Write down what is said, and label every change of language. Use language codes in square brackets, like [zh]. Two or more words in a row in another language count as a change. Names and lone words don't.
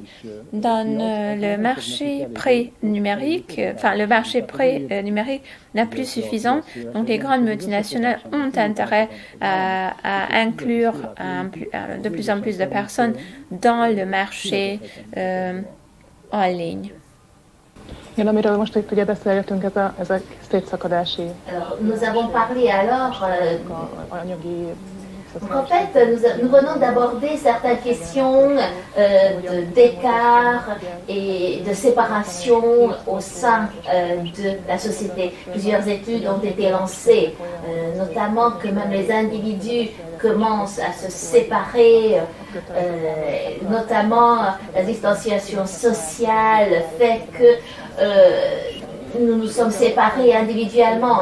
[fr] Dans le marché pré-numérique, le marché pré-numérique n'est plus suffisant, donc les grandes multinationales ont intérêt à inclure de plus en plus de personnes dans le marché en ligne. [hu] Igen, amiről most itt ugye beszélgetünk, ezek szétszakadási. [fr] Nous avons parlé alors [hu] anyagi. [fr] En fait, nous venons d'aborder certaines questions d'écart et de séparation au sein de la société. Plusieurs études ont été lancées, notamment que même les individus commencent à se séparer, notamment la distanciation sociale fait que nous nous sommes séparés individuellement.